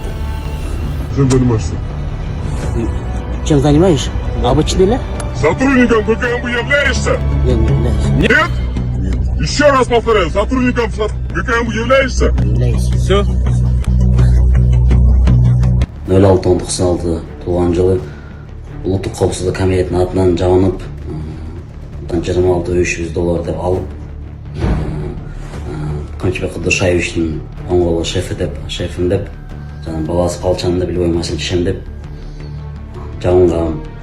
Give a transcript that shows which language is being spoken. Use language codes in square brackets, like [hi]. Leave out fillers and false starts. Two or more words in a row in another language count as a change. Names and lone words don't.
[ru] Чем занимаешься? Чем занимаешься? Обычный ли? Сотрудником ГКМБ являешься? Я не являюсь. Нет? Еще раз повторяю, сотрудником ГКМБ являешься? Являюсь. Все. [ky] 06-96 туулган жылы улуттук коопсуздук комитетинин атынан жабынып $26,300 деп алып Камчыбек Кудушаевичтин оңголу шефим деп жана баласы Калчан деп любой маселе чечем деп жабынгам.